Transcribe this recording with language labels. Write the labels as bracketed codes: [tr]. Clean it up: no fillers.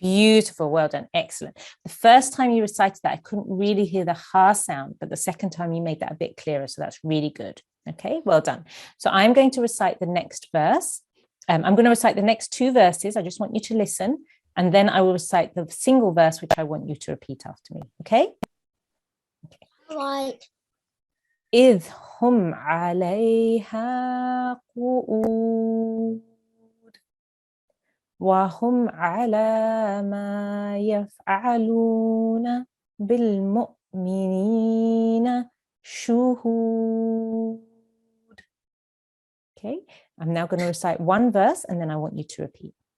[en] Beautiful, well done, excellent. The first time you recited that, I couldn't really hear the ha sound, but the second time you made that a bit clearer, so that's really good. Okay, well done. So I'm going to recite the next verse. I'm going to recite the next two verses. I just want you to listen, and then I will recite the single verse, which I want you to repeat after me. Okay? Okay. Right. [ar] إذ هم عليها قعود وهم على ما يفعلون بالمؤمنين شهود. [en] Okay, I'm now going to recite one verse and then I want you to repeat.